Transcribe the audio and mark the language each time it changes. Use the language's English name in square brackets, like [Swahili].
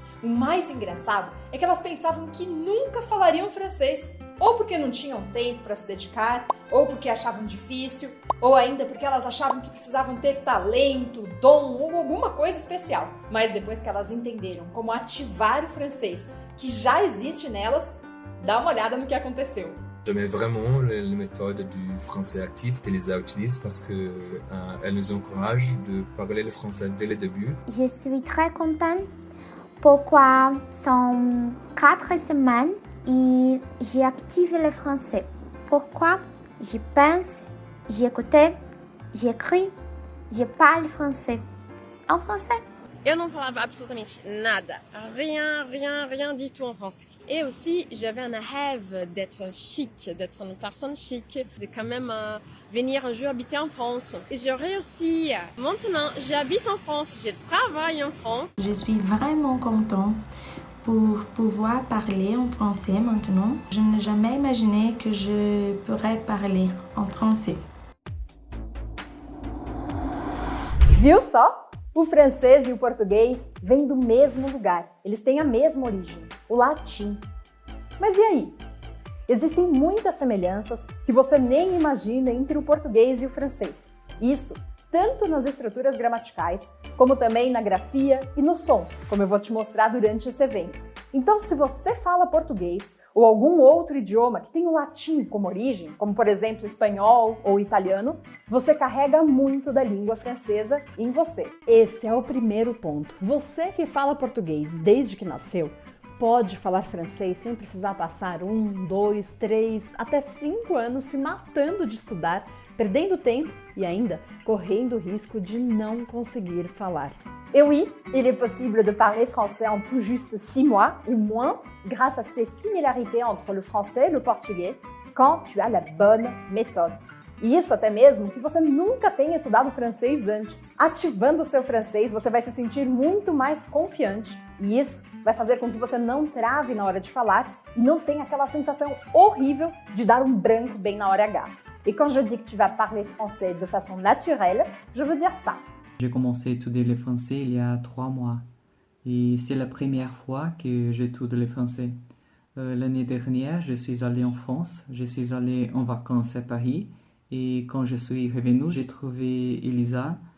[Portuguese] O mais engraçado é que elas pensavam que nunca falariam francês, ou porque não tinham tempo para se dedicar, ou porque achavam difícil, ou ainda porque elas achavam que precisavam ter talento, dom ou alguma coisa especial. Mas depois que elas entenderam como ativar o francês que já existe nelas, dá uma olhada no que aconteceu. [French] J'aimais vraiment les méthodes du français actif qu'Elisa utilise parce qu'elle nous encourage de parler le français dès le début. Je suis très contente. Pourquoi sont 4 semaines et j'ai activé le français. Pourquoi je pense, j'écoute, j'écris, je parle français. En français. [Portuguese] Eu não falava absolutamente nada, [French] rien du tout en français. Et aussi, j'avais un rêve d'être chic, d'être une personne chic, de quand même venir un jour habiter en France. Et j'ai réussi. Maintenant, j'habite en France, je travaille en France. Je suis vraiment contente pour pouvoir parler en français maintenant. Je n'ai jamais imaginé que je pourrais parler en français. [Portuguese] Viu só? O francês e o português vêm do mesmo lugar, eles têm a mesma origem, o latim. Mas e aí? Existem muitas semelhanças que você nem imagina entre o português e o francês. Isso tanto nas estruturas gramaticais, como também na grafia e nos sons, como eu vou te mostrar durante esse evento. Então, se você fala português ou algum outro idioma que tem o latim como origem, como por exemplo espanhol ou italiano, você carrega muito da língua francesa em você. Esse é o primeiro ponto. Você que fala português desde que nasceu, pode falar francês sem precisar passar 1, 2, 3, até 5 anos se matando de estudar, perdendo tempo e ainda correndo o risco de não conseguir falar. [French] Et oui, il est possible de parler français en tout juste 6 mois ou moins grâce à ces similarités entre le français et le portugais quand tu as la bonne méthode. [Portuguese] E isso até mesmo que você nunca tenha estudado francês antes. Ativando o seu francês, você vai se sentir muito mais confiante. E isso vai fazer com que você não trave na hora de falar e não tenha aquela sensação horrível de dar um branco bem na hora H. [French] Et quand je dis que tu vas parler français de façon naturelle, je veux dire ça. J'ai commencé à étudier le français il y a 3 mois et c'est la première fois que j'étudie le français. L'année dernière, je suis allée en France, je suis allée en vacances à Paris et quand je suis revenue, j'ai trouvé Elisa.